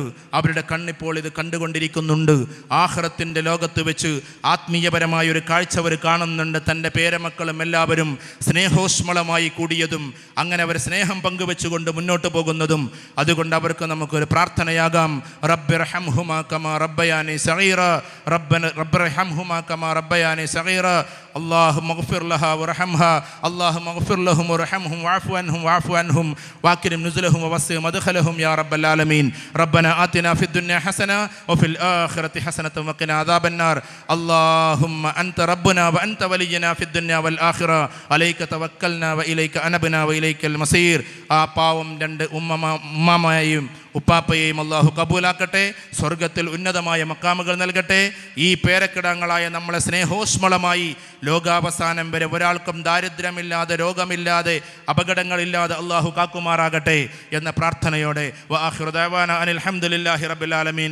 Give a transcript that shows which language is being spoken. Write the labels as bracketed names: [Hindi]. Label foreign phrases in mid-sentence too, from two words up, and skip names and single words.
[Malayalam] അവരുടെ കണ്ണിപ്പോൾ ഇത് കണ്ടുകൊണ്ടിരിക്കുന്നുണ്ട്. ആഖിറത്തിൻ്റെ ലോകത്ത് വെച്ച് ആത്മീയപരമായ ഒരു കാഴ്ച അവർ കാണുന്നുണ്ട്. തൻ്റെ പേരമക്കളും എല്ലാവരും സ്നേഹോഷ്മളമായി കൂടിയതും അങ്ങനെ അവർ സ്നേഹം പങ്കുവെച്ചുകൊണ്ട് മുന്നോട്ട് പോകുന്നതും. അതുകൊണ്ട് അവർക്ക് നമുക്കൊരു പ്രാർത്ഥനയാകാം. [Arabic] رب ارحمهما كما ربياني صغيرا، رب ارحمهما كما ربياني صغيرا, اللهم اغفر لها وارحمها، اللهم اغفر لهم وارحمهم واعف عنهم واعف عنهم واكرم نزلهم ووسع مدخلهم يا رب العالمين. ربنا آتنا في الدنيا حسنة وفي الآخرة حسنة وقنا عذاب النار. اللهم أنت ربنا وأنت ولينا في الدنيا والآخرة، عليك توكلنا وإليك أنبنا وإليك المصير. [Malayalam] ആ പാവം 2 ഉമ്മാമയെയും ഉപ്പാപ്പയെയും അള്ളാഹു കബൂലാക്കട്ടെ. സ്വർഗത്തിൽ ഉന്നതമായ മക്കാമുകൾ നൽകട്ടെ. ഈ പേരക്കിടങ്ങളായ നമ്മളെ സ്നേഹോഷ്മളമായി ലോകാവസാനം വരെ ഒരാൾക്കും ദാരിദ്ര്യമില്ലാതെ, രോഗമില്ലാതെ, അപകടങ്ങളില്ലാതെ അള്ളാഹു കാക്കുമാറാകട്ടെ എന്ന പ്രാർത്ഥനയോടെ [Arabic] وآخر دعوانا أن الحمد لله رب العالمين.